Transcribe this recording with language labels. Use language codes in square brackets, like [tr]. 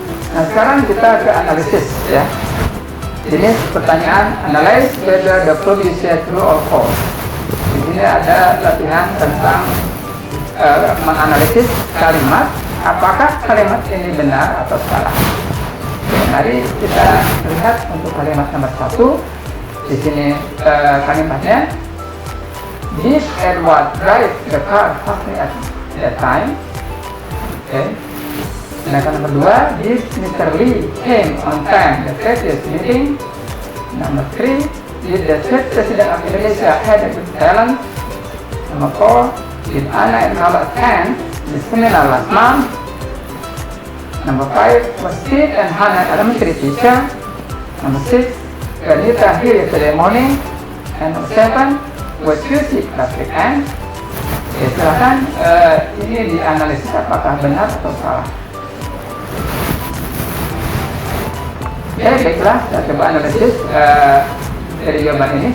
[id] Nah, sekarang kita ke analisis, ya. Ini pertanyaan [en] analyze whether the proof is true or false. [id] Di sini ada latihan tentang menganalisis kalimat, apakah kalimat ini benar atau salah. Mari kita lihat untuk kalimat nomor 1. Di sini kalimatnya, [en] did Edward drive the car fastly at that time? Okay. [id] Sedangkan nomor 2, [en] did Mr. Lee came on time the previous meeting? [id] Nomor 3, [en] did the state president of Indonesia had a good talent? [id] Nomor 4, [en] did Anna and Carla attend the seminar last month? Number 5, was Steve and Hannah elementary teacher? Number 6, Anita here yesterday morning? And number 7, was you sick last weekend? [id] Ya, silahkan ini dianalisis apakah benar atau salah. Ya, baiklah, kita coba analisis dari jawaban ini.